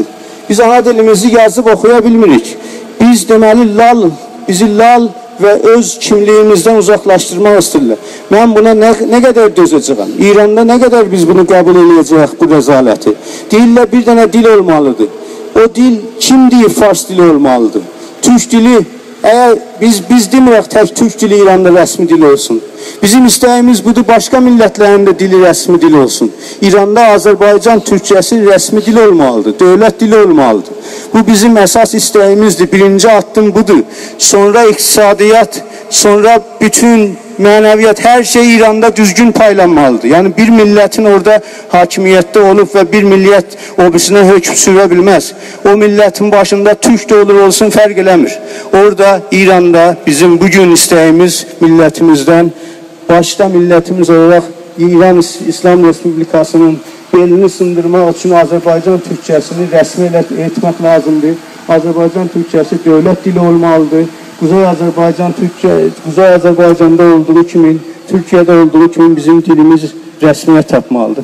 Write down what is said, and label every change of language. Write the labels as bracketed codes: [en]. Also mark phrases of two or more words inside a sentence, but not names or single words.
[az] Biz ana dilimizi yazıb oxuya bilmirik. Biz deməli bizi lal və öz kimliyimizdən uzaqlaşdırmaq istəyirlər. Mən buna nə qədər dözəcəyəm? İranda nə qədər biz bunu qəbul edəcəyik, bu rəzaləti? Deyirlər bir dənə dil olmalıdır. O dil kim deyir Fars dili olmalıdır? [tr] Türk dili, eğer biz demirik tek Türk dili İran'da resmi dil olsun. [az] Bizim istəyimiz budur, [tr] başka milletlerin de [az] dili resmi dil olsun. İran'da Azərbaycan Türkçesi resmi dil olmalıdır, [tr] devlet dili [az] olmalıdır. Bu bizim esas istəyimizdir, birinci addım budur. Sonra iktisadiyyat, sonra bütün mənəviyyat, her şey İran'da düzgün paylanmalıdır. [tr] Yani bir milletin orada hakimiyette olup ve bir millet o birisine hüküm sürə bilmez. [az] O milletin başında Türk de olur olsun fərq eləmir. Orada İran'da bizim bugün istəyimiz milletimizden, başta milletimiz olarak İran İslam Respublikasının belini sındırmaq için Azərbaycan Türkçesini rəsmi etmək lazımdır. Azərbaycan Türkçesi devlet dili olmalıdır. Kuzey Azərbaycanda olduğu kimi, Türkiye'de olduğu kimi bizim dilimiz rəsmiyyət tapmalıdır.